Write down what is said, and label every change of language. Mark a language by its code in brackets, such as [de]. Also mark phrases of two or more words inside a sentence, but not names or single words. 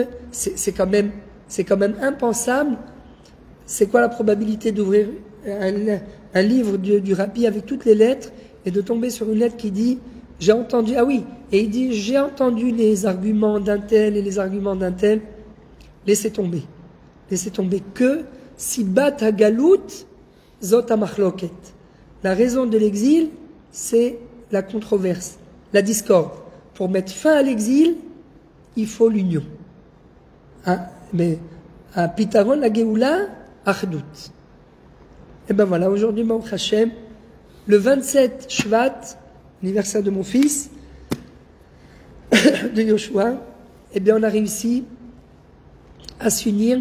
[fr] C'est quand même impensable. C'est quoi la probabilité d'ouvrir un livre du rabbi avec toutes les lettres et de tomber sur une lettre qui dit, j'ai entendu, ah oui, et il dit, j'ai entendu les arguments d'un tel et les arguments d'un tel, laissez tomber. Laissez tomber [he] כי סיבת הגלות זו המחלוקת. [fr] La raison de l'exil, c'est la controverse, la discorde. Pour mettre fin à l'exil, il faut l'union. Mais à Pitaron, la Géoula, Achdout. Et ben voilà, aujourd'hui, [he] ברוך השם, [fr] le 27 Shvat, anniversaire de mon fils, de Yoshua, eh bien on a réussi à s'unir.